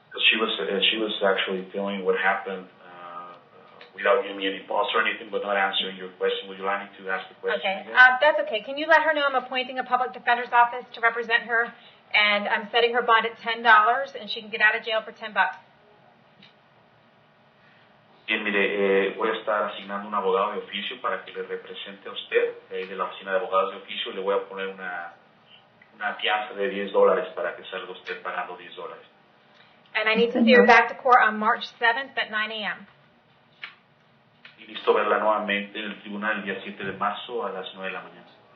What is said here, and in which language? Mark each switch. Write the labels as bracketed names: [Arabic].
[English] She was actually feeling what happened without giving me any pause or anything, but not answering your question. Would you like me to ask the question Okay. again? That's okay. Can you let her know I'm appointing a public defender's office to represent her, and I'm setting her bond at $10, and she can get out of jail for $10. [Spanish] Bien, mire, voy a estar asignando un abogado de oficio para que le represente a usted, de la oficina de abogados de oficio, y le voy a poner una fianza de $10 para que salga usted pagando $10. [English] And I need to see her back to court on March 7th at 9 a.m. [Spanish] Y listo verla nuevamente en el tribunal el día 7 de marzo a las 9 de la mañana.